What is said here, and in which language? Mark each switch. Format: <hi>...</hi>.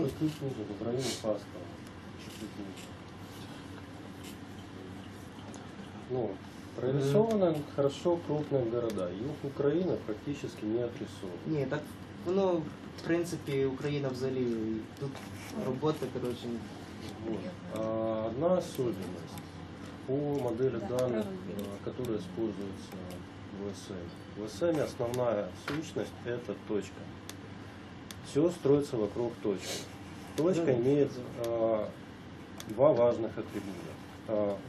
<ru>опустить ниже, в районе Паскова. Чуть-чуть ниже. Ну, прорисованы хорошо крупные города. Юг Украины практически не отрисован.</ru> <uk>Ні, так воно, в принципі, Україна взагалі, тут робота, коротше,</uk> <ru>Вот. Одна особенность по модели данных, которая используется в ВСМ. В ВСМ основная сущность – это точка. Все строится вокруг точки. Точка имеет два важных атрибута.</ru>